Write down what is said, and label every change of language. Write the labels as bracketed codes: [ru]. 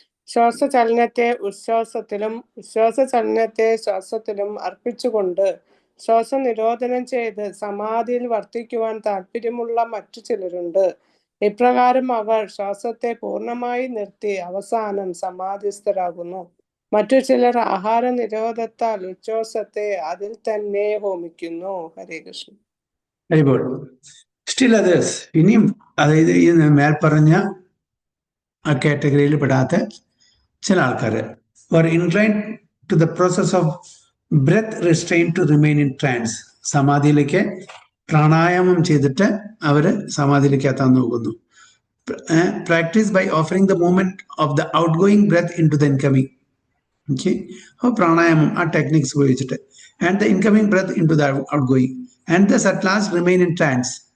[ml] ശ്വാസചലനത്തെ ഉച്ഛ്വാസത്തിലും ഉച്ഛ്വാസചലനത്തെ ശ്വാസത്തിലും അർപ്പിച്ചുകൊണ്ട് ശ്വാസം നിരോധനം ചെയ്ത് സമാധിയിൽ വർത്തിക്കുവാൻ താല്പര്യമുള്ള മറ്റു ചിലരുണ്ട്. ഇപ്രകാരം അവർ ശ്വാസത്തെ പൂർണ്ണമായി നിർത്തി അവസാനം സമാധിസ്ഥരാകുന്നു. മറ്റു ചിലർ ആഹാര നിരോധത്താൽ ഉച്ഛ്വാസത്തെ അതിൽ തന്നെ ഹോമിക്കുന്നു. ഹരേ Krishna. [en] Very good. Still others, [ml] ഇനിയും അതായത് ഈ മേൽപ്പറഞ്ഞ ആ കാറ്റഗറിയിൽ പെടാത്ത ചില ആൾക്കാർ [en] were inclined to the process of breath restraint to remain in trance. [ml] സമാധിയിലേക്ക് പ്രാണായാമം ചെയ്തിട്ട് അവർ സമാധിയിലേക്ക് എത്താൻ നോക്കുന്നു. [en] Practice by offering the movement of the out going breath in to the incoming. Okay, [ml] അപ്പോൾ പ്രാണായാമം ആ ടെക്നിക്സ് ഉപയോഗിച്ചിട്ട് [en] And the incoming breath in to the out going and the at last remain in trance.